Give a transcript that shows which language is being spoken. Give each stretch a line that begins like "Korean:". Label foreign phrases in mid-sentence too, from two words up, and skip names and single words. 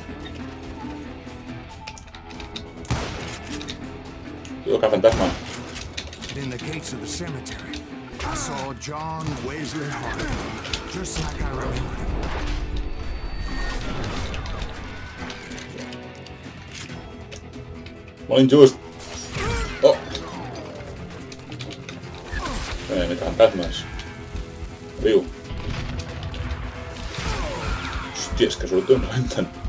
Catalan: Diu que fantasma.
English: In the gates of the cemetery, I saw John Wesley Hart, just like I remembered him.
Catalan: Molt injust. Oh! M'he fantasmes. Viu. Hòstia, és que surto i em rebenten.